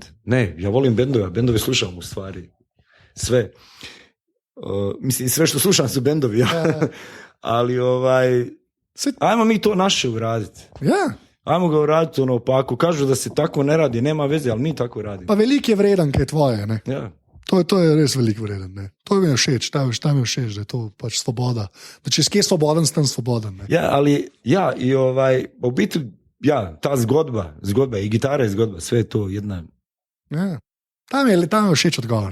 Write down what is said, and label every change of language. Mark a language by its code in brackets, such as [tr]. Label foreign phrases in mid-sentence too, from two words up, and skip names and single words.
[bs] Ne, ja volim bendove slušam u stvari. Sve. Mislim, sve što slušam su bendovi. Ali ajmo mi to naše uraditi. Ajmo ga uraditi pa ako kažu da se tako ne radi, nema veze, ali mi tako radimo. [sl] Pa veliko je vreden, kaj je tvoje, ne? Ja. To je res veliko vreden, ne? To mi je všeč, ta mi je všeč, da je to pač svoboda. Da če si svoboden, sem svoboden, ne? [bs] Ja, ali i u biti, ta zgodba i gitara je zgodba, sve je to jedna. [sl] Ja. Tam je všeč odgovor.